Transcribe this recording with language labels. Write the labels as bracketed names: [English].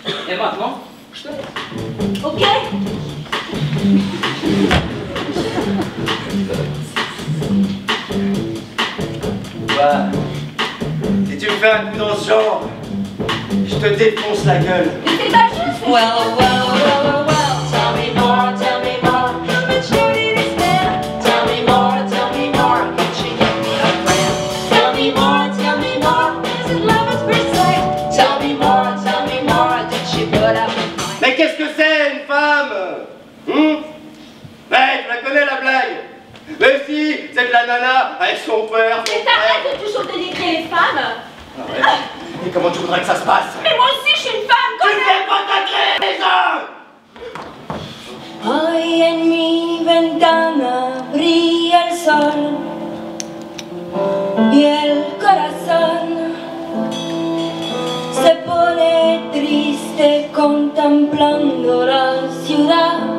[French] Et maintenant, je te laisse. Ok. Ouais. Si tu me fais un coup dans ce genre, je te défonce la gueule. Mais c'est pas juste. [English] Well, tell me more, how much you did it spend? Tell me more, can she give me a friend? Tell me more, is it love at first sight? Tell me more, did she put up a fight? [French] Mais qu'est-ce que c'est une femme? Ouais, tu la connais la blague? Mais si, c'est de la nana avec son père, son Mais frère. t'arrêtes de toujours dénigrer les femmes. Ah ouais. Et comment tu voudrais que ça se passe? Mais moi aussi, je suis une femme Tu comme fais pas ta les hommes! [Spanish] Hoy en mi ventana brilla el sol y el corazón se pone triste con contemplando la ciudad.